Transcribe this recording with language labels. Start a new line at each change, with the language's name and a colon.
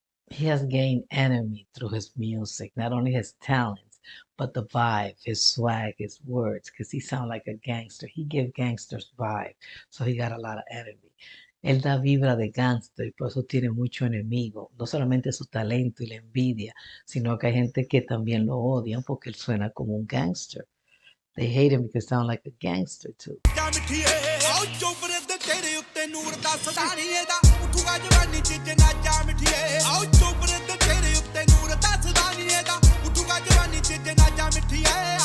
English: He has gained enemy through his music, not only his talents, but the vibe, his swag, his words, because he sounds like a gangster. He gives gangsters vibe, so he got a lot of enemy.
Spanish: Él da vibra de gangster y por eso tiene mucho enemigo. No solamente su talento y la envidia, sino que hay gente que también lo odian porque él suena como un gangster.
English: They hate him because he sounds like a gangster too.
Punjabi: ਆਓ ਚੋਬਰੇ ਤੇ ਤੇਰੇ ਉੱਤੇ ਨੂਰ ਦੱਸਦਾ ਨਹੀਂ ਇਹਦਾ ਉੱਠੂਗਾ ਜਵਾਨੀ ਚ ਜਨਾਜਾ ਮਿੱਠੀਏ ਆਓ ਚੋਬਰੇ ਤੇ ਤੇਰੇ ਉੱਤੇ ਨੂਰ ਦੱਸਦਾ ਨਹੀਂ ਇਹਦਾ ਉੱਠੂਗਾ ਜਵਾਨੀ ਚ ਜਨਾਜਾ ਮਿੱਠੀਏ